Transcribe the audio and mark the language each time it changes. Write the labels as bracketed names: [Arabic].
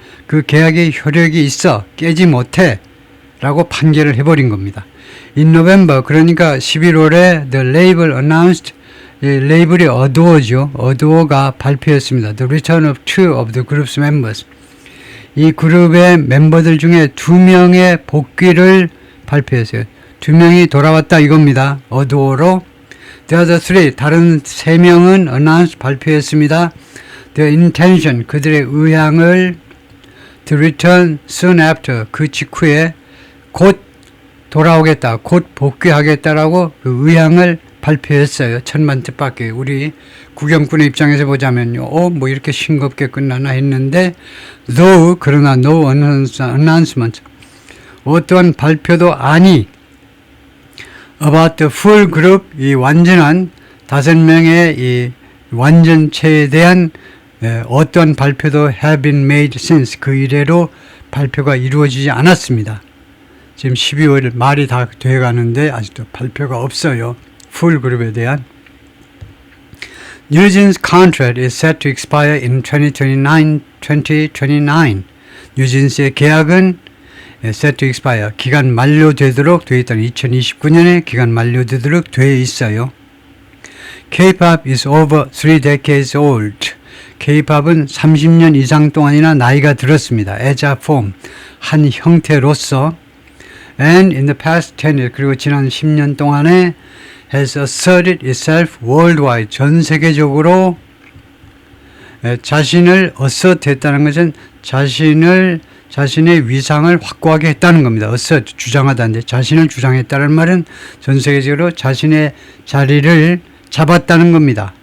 [Korean] 그 계약의 효력이 있어 깨지 못해 라고 판결을 해버린 겁니다. [English] In November, [Korean] 그러니까 11월에 [English] the label announced, [Korean] 레이블이 어도어죠. 어도어가 발표했습니다. [English] The return of two of the group's members. [Korean] 이 그룹의 멤버들 중에 2명의 복귀를 발표했어요. 2명이 돌아왔다 이겁니다. 어도어로. [English] The other three, [Korean] 다른 3명은 [English] announce [Korean] 발표했습니다. [English] The intention, [Korean] 그들의 의향을 [English] to return soon after, [Korean] 그 직후에 곧 돌아오겠다, 곧 복귀하겠다라고 그 의향을 발표했어요. 천만 뜻밖의. 우리 구경꾼의 입장에서 보자면요. 뭐 이렇게 싱겁게 끝나나 했는데 그러나 [English] no announcement. [Korean] 어떠한 발표도 아니 [English] about the full group, [Korean] 이 완전한 5명의 이 완전체에 대한 어떠한 발표도 [English] have been made since, [Korean] 그 이래로 발표가 이루어지지 않았습니다. 지금 12월 말이 다 돼가는데 아직도 발표가 없어요. 풀 그룹에 대한. [English] 뉴진's contract is set to expire in 2029. [Korean] 뉴진스의 계약은 [English] set to expire, [Korean] 기간 만료되도록 되어 있다는 2029년에 기간 만료되도록 되어 있어요. [English] K-pop is over 3 decades old. [Korean] K-pop은 30년 이상 동안이나 나이가 들었습니다. [English] as a form, [Korean] 한 형태로서. [English] And in the past 10 years, [Korean] 그리고 지난 10년 동안에 [English] has asserted itself worldwide, [Korean] 전 세계적으로 자신을 assert 했다는 것은 자신의 위상을 확고하게 했다는 겁니다. assert, 주장하다는데 자신을 주장했다는 말은 전 세계적으로 자신의 자리를 잡았다는 겁니다.